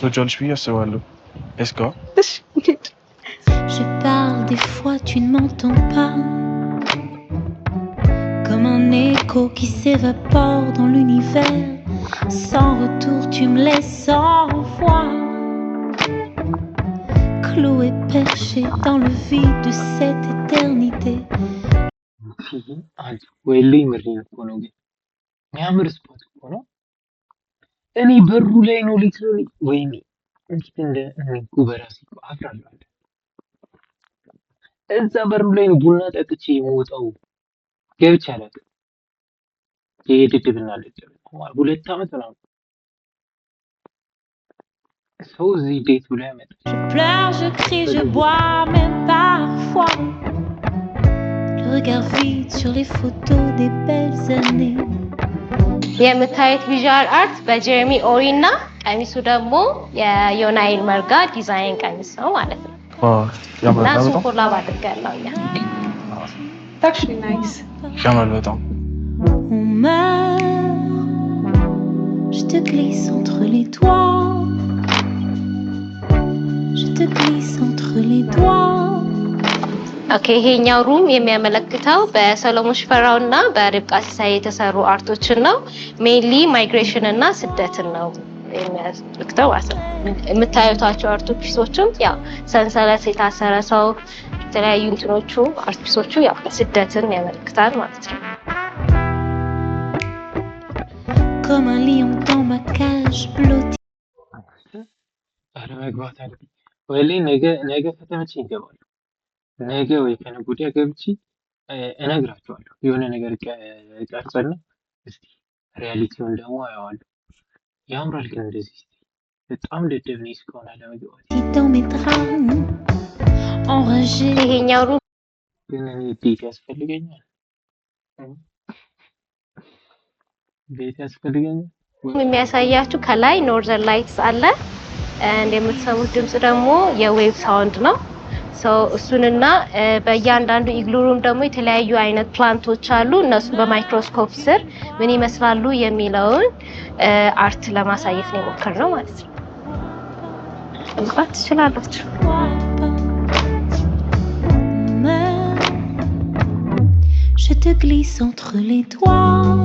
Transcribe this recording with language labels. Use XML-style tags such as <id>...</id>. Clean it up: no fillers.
<am>ትወጃለሽ ብዬ አስባለሁ።</am> <en>Let's go.</en> <am>እሺ እንሂድ።</am> <fr>Je parle, des fois tu ne m'entends pas. Comme un écho qui s'évapore dans l'univers. Sans retour, tu me laisses sans voix. Cloué, perché dans le vide de cette éternité.</fr> <am>አንቺ ወይሌ ምሬን እኮ ነው ግን የሚያምር ስፖት እኮ ነው። እኔ በሩ ላይ ነው ሊትራሊ ወይኔ እንዴት እኔ እኮ በራሴ እኮ አፍራለሁ። እዛ በሩ ላይ ነው ቡና ጠጥቼ የምወጣው። ገብቼ አላውቅም። ይሄ ድድብና ልጅ 2 ዓመት ምናምን ሰው እዚህ ቤት ብሎ ያመጣል።</am> <fr>Je pleure, je crie, je bois, même parfois. Le regard vide sur les photos des belles années.</fr> <am>የምታዩት ቪዥዋል አርት በጀርሚ ኦሪ እና ቀሚሱ ደግሞ የዮናይል መርጋ ዲዛይን ቀሚስ ነው ማለት ነው። እና ያምራል እሱን በጣም ኮላብ አድርጋለሁ እኛ።</am> <en>actually nice</en> <am>ያምራል በጣም።</am> <fr>On meurt, je te glisse entre les doigts. Je te glisse entre les doigts.</fr> <am>ኦኬ ይሄኛው ሩም የሚያመለክተው በሰሎሞን ሽፈራው እና በርብቃ ሲሳይ የተሰሩ አርቶችን ነው። ሜንሊ ማይግሬሽን እና ስደትን ነው የሚያመለክተው ማለት ነው። የምታዩታቸው አርት ፒሶችም ያው ሰንሰለት የታሰረ ሰው የተለያዩ እንትኖቹ አርት ፒሶቹ ያው ስደትን ያመለክታል ማለት ነው።</am> <fr>Comme un lion dans ma cage blottie.</fr> <am>ኧረ መግባት አለብኝ። ወይሌ ነገ ከተመቸኝ ይገባሉ። ነገ ወይ ከነገ ወዲያ ገብቼ እነግራቸዋለሁ። የሆነ ነገር ቀርጸና እስቲ ሪያሊቲውን ደግሞ አየዋለሁ። ያምራል ግን እንደዚህ እስቲ በጣም ደደብ ነኝ እስካሁን አለመግባት።</am> <fr>Dans mes draps, enragé.</fr> <am>ይሄኛው ሩም ግን እኔ ቤት ያስፈልገኛል። ቤት ያስፈልገኛል። የሚያሳያችሁ ከላይ ኖርዘርን ላይትስ አለ። እንደምትሰሙት ድምጽ ደግሞ የዌቭ ሳውንድ ነው። እሱንና በእያንዳንዱ ኢግሉ ሩም ደግሞ የተለያዩ አይነት ፕላንቶች አሉ። እነሱ በማይክሮስኮፕ ስር ምን ይመስላሉ የሚለውን አርት ለማሳየት ነው የሞከርነው ማለት ነው። እንኳን ትችላላችሁ።</am> <fr>Je te glisse entre les doigts.</fr>